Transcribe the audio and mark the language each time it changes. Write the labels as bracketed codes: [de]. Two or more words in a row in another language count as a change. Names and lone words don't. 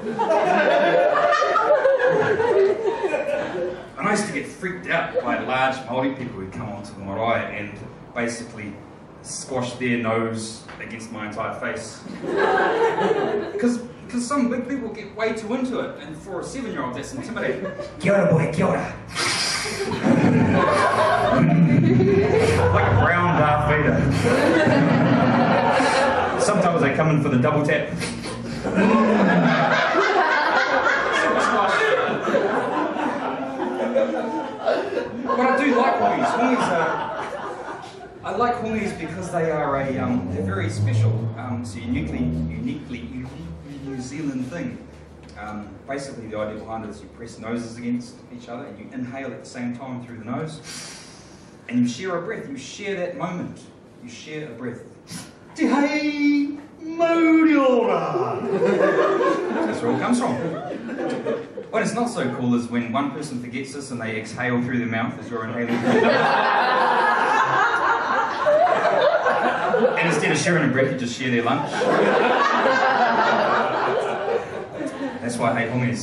[en] And I used to get freaked out by large Māori people who'd come onto the marae and basically squash their nose against my entire face. Because some big people get way too into it, and for a 7-year-old that's intimidating. [mi] Kia ora boy, kia ora. [en] Like a brown Darth Vader. Sometimes they come in for the double tap. But I do like hongies. I like hongies because they are they're very special. It's a uniquely New Zealand thing. Basically, the idea behind it is you press noses against each other and you inhale at the same time through the nose, and you share a breath. You share that moment. You share a breath. [mi] Te hei mauriora. [en] That's where it all comes from. What is not so cool is when one person forgets this and they exhale through their mouth as you're inhaling. And instead of sharing a breath, you just share their lunch. That's why I hate hongies.